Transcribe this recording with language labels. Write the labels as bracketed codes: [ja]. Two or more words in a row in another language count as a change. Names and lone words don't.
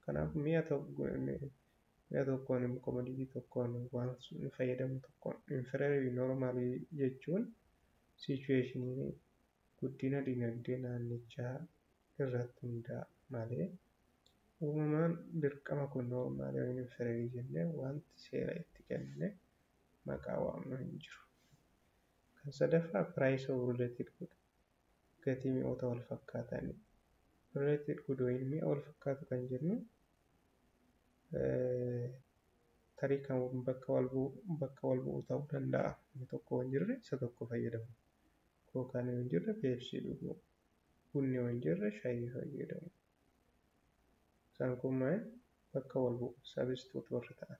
[om] Kanaaf mi'a tokkoon komodiitii tokkoon waan fayyadamu tokkoon inferior noormaalii jechuun sichueeshinii guddina dinagdee naannichaa irratti hundaa'a malee uumamaan dirqama kun noormaalii yookiin inferior jennee wanti seera itti kennine maqaa waamnu hin jiru. Kan sadaffaa [en] price of related good [om] gatii mi'oota wal fakkaatanii [en] related good [om] yookiin mi'a wal fakkaatu kan jennu tarii kan bakka wal bu'u ta'uu danda'a. Inni tokko hin jirre isa tokko fayyadamu. Kookaan hin jirre peepsii dhuguu. Bunni hin jirre shaayii fayyadamu. Isaan kun maal bakka wal bu'u sabistuutu warra ta'an.